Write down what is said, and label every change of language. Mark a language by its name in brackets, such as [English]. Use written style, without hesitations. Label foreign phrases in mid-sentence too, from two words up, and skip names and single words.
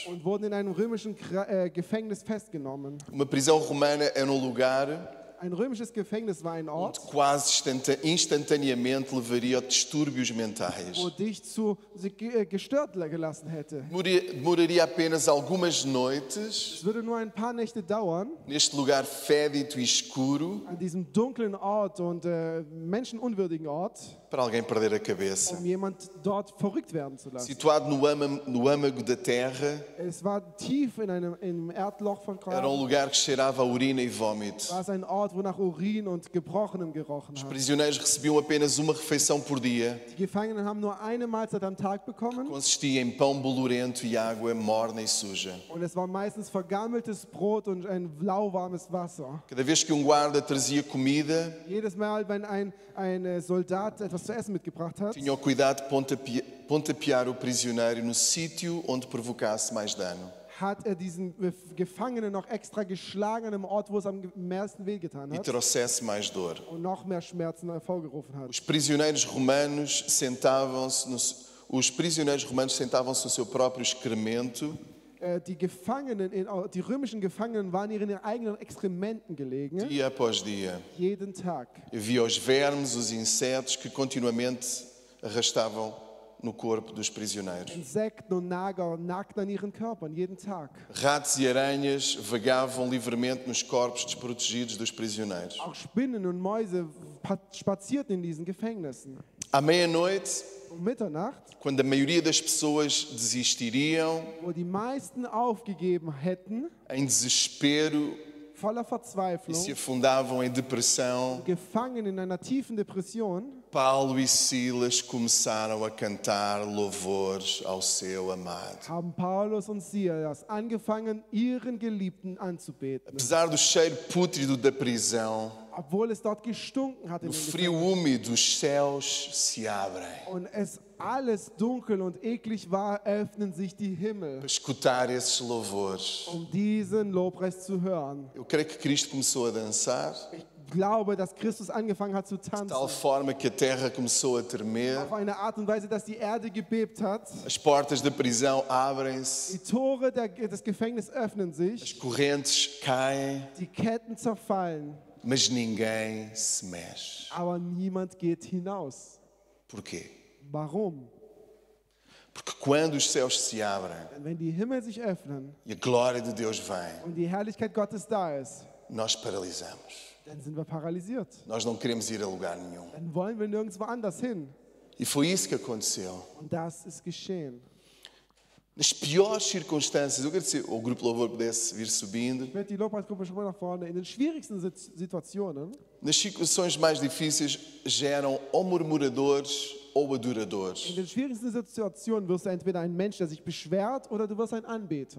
[German] und wurden in einem römischen Gefängnis festgenommen. [Portuguese] Uma prisão romana era um lugar [German] Ein römisches Gefängnis war ein [Portuguese] onde [German] Ort, [Portuguese] quase instantaneamente levaria a distúrbios mentais. [German] wo dich gestört gelassen hätte. [Portuguese] Demoraria apenas algumas noites [German] Es würde nur ein paar Nächte dauern, [Portuguese] neste lugar fédido e escuro [German] an diesem dunklen Ort und menschenunwürdigen Ort, [Portuguese] para alguém perder a cabeça. [German] jemand dort verrückt werden zu lassen. [Portuguese] Situado no âmago da terra, [German] Es war tief in einem Erdloch von [Portuguese] era [German] Graben. [Portuguese] lugar que cheirava a urina e vômito. [German] War es ein Ort, wo nach Urin und Gebrochenem gerochen [Portuguese] Os [German] hat. [Portuguese] prisioneiros recebiam apenas uma refeição por dia. [German] Die Gefangenen haben nur eine Mahlzeit am Tag bekommen [Portuguese] Consistia em pão bolorento e água morna e suja. [German] und es war meistens vergammeltes Brot und ein lauwarmes Wasser. [Portuguese] Cada vez que guarda trazia comida, [German] Jedes Mal, wenn ein Soldat etwas zu essen mitgebracht hat, [Portuguese] tinha o cuidado de pontapear o prisioneiro no sítio onde provocasse mais dano. [German] hat diesen Gefangenen noch extra geschlagen an einem Ort, wo es am meisten wehgetan [Portuguese] E [German] hat [Portuguese] trouxesse mais dor. [German] und noch mehr Schmerzen hervorgerufen hat. [Portuguese] Os prisioneiros romanos sentavam-se no seu próprio excremento [German] Die römischen Gefangenen waren in ihren eigenen Exkrementen gelegen, [Portuguese] dia após dia. [German] jeden Tag. [Portuguese] Havia os vermes, os insetos que continuamente arrastavam no corpo dos prisioneiros. [German] Insekten und Nager nagten an ihren Körpern, jeden Tag. [Portuguese] Ratos e aranhas vagavam livremente nos corpos desprotegidos dos prisioneiros. [German] Auch Spinnen und Mäuse spazierten in diesen Gefängnissen. [Portuguese] À meia-noite, [German] Um Mitternacht, [Portuguese] quando a maioria das pessoas desistiriam, [German] wo die meisten aufgegeben hätten, [Portuguese] em desespero [German] voller [Portuguese] e [German] Verzweiflung, [Portuguese] se afundavam em depressão, [German] gefangen in einer tiefen Depression, [Portuguese] Paulo e Silas começaram a cantar louvores ao seu amado. [German] haben Paulus und Silas angefangen, ihren Geliebten anzubeten. [Portuguese] Apesar do cheiro pútrido da prisão, [German] Obwohl es dort gestunken hat in [Portuguese] no [German] den [Portuguese] frio úmido, os céus se abrem [German] und es alles dunkel und eklig war, öffnen sich die Himmel, [Portuguese] para escutar esses louvores. [German] um diesen Lobpreis zu hören. [Portuguese] Eu creio que Cristo começou a dançar, [German] Ich glaube, dass Christus angefangen hat zu [Portuguese] de tal [German] tanzen. [Portuguese] forma que a terra começou a tremer, [German] Auf eine Art und Weise, dass die Erde gebebt hat. [Portuguese] as portas da prisão abrem-se, [German] Die Tore des Gefängnisses öffnen [Portuguese] as [German] sich, [Portuguese] correntes caem, [German] die Ketten zerfallen, [Portuguese] mas ninguém se mexe. [German] aber niemand geht hinaus. [Portuguese] Porquê? [German] Warum? [Portuguese] Porque quando os céus se abrem [German] Denn wenn die Himmel sich öffnen [Portuguese] e a glória de Deus vem, [German] und die Herrlichkeit Gottes da ist, [Portuguese] nós paralisamos. [German] dann sind wir paralysiert. [Portuguese] Nós não queremos ir a lugar nenhum. [German] Dann wollen wir nirgendwo anders hin. [Portuguese] E foi isso que aconteceu. [German] Und das ist geschehen. [Portuguese] Nas piores circunstâncias, eu quero dizer, o grupo Louvor pudesse vir subindo, [German] Ich werde die Lobpreisgruppe schon mal nach vorne. In den schwierigsten Situationen, [Portuguese] nas situações mais difíceis geram ou murmuradores ou adoradores. [German] in den schwierigsten Situationen wirst du entweder ein Mensch, der sich beschwert, oder du wirst ein Anbeter.